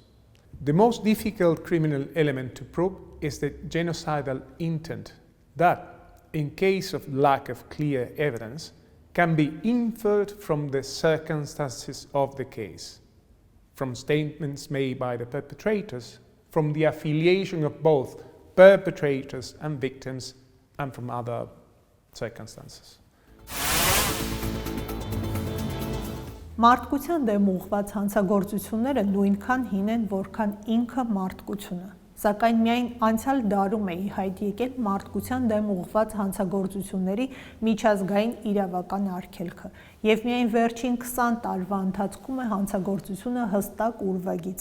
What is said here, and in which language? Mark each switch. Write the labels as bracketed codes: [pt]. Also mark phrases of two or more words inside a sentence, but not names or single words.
[en] The most difficult criminal element to prove is the genocidal intent that, in case of lack of clear evidence, can be inferred from the circumstances of the case, from statements made by the perpetrators, from the affiliation of both perpetrators and victims, and from other circumstances. [hy] Մարդկության դեմ ուղղված հանցագործությունները նույնքան հին են, որքան ինքը մարդկությունը, սակայն միայն անցյալ դարում է ի հայտ եկել մարդկության դեմ ուղղված հանցագործությունների միջազգային իրավական արգելքը, եւ միայն վերջին 20 տարվա ընթացքում է հանցագործությունը հստակ ուրվագիծ